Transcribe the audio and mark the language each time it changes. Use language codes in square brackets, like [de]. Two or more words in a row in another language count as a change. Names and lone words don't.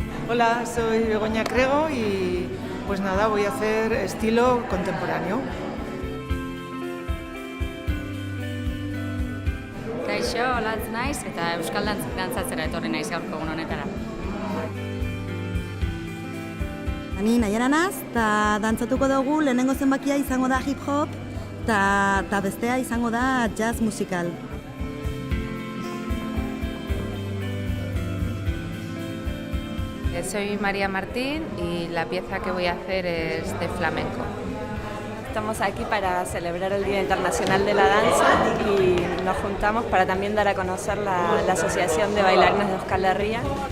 [es] Hola, soy Begoña Crego y pues nada, voy a hacer estilo contemporáneo. [eu] Kaixo, Olatz naiz eta euskal dantzatzera etorri naiz gaurko egun honetara. Ni Naiara naz, eta dantzatuko dugu lehenengo zenbakia izango da hip-hop, eta bestea izango da jazz musikal. [es] Soy María Martín y la pieza que voy a hacer es de flamenco. Estamos aquí para celebrar el Día Internacional de la Danza y nos juntamos para también dar a conocer la Asociación de Bailarines de Euskal Herria.